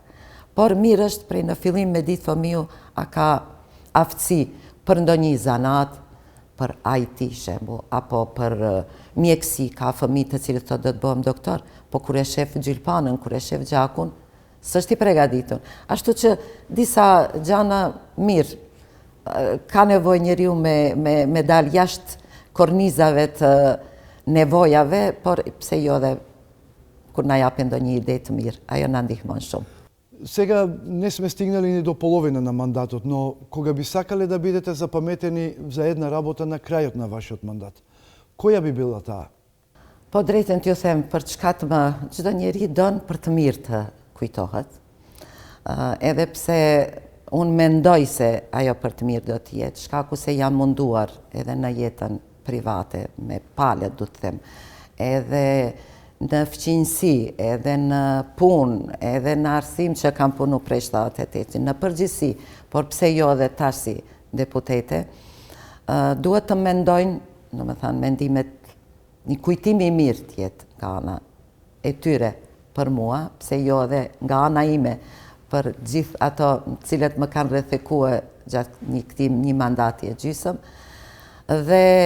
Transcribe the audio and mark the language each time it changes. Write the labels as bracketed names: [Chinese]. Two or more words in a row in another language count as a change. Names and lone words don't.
[Albanian] Por mirë është prej në fillim me ditë fëmiu a ka aftësi për ndonjë zanat, për IT shembull, apo për mjekësi, ka fëmijë të cilët thotë do të bëhem doktor, po kur e shef gjylpanën, kur e shef gjakun, s'është i përgatitur. Ashtu që disa gjana mirë, ka nevojë njeriu me dal jashtë kornizave të nevojave, por pse jo dhe kur na japin ndonjë ide të mirë, ajo na ndihmon shumë. [Macedonian] Сега не сме стигнали ни до половина на мандатот, но кога би сакале да бидете запаметени за една работа на крајот на вашиот мандат, која би била таа? [Albanian] Po drejtën t'ju them, për çka të më, çdo njeri don për të mirë të kujtohet. Edhe pse unë mendoj se ajo për të mirë do të jetë, shkaku se jam munduar edhe në jetën private, me palët du të them, edhe në fqinjësi, edhe në punë, edhe në arsim që kam punu prej 78, në përgjithësi, por pse jo dhe tash si deputete, duhet të mendojnë, në më thanë, mendimet, një kujtimi i mirë tjetë nga ana e tyre për mua, pse jo dhe nga ana ime për gjithë ato cilët më kanë rrethekue gjatë një mandati e gjysëm, dhe